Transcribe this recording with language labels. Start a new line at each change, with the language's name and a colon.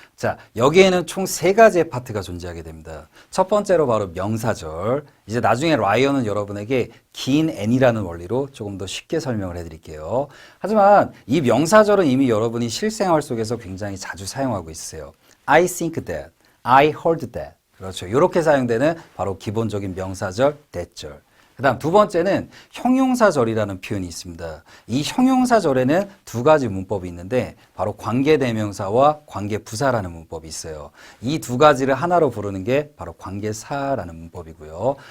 Korean: 자, 여기에는 총 세 가지의 파트가 존재하게 됩니다. 첫 번째로 바로 명사절. 이제 나중에 라이언은 여러분에게 긴 N이라는 원리로 조금 더 쉽게 설명을 해드릴게요. 하지만 이 명사절은 이미 여러분이 실생활 속에서 굉장히 자주 사용하고 있으세요.
English: I think that, I heard that.
Korean: 그렇죠. 이렇게 사용되는 바로 기본적인 명사절, that절. 그 다음 두 번째는 형용사절이라는 표현이 있습니다. 이 형용사절에는 두 가지 문법이 있는데 바로 관계대명사와 관계부사라는 문법이 있어요. 이 두 가지를 하나로 부르는 게 바로 관계사라는 문법이고요.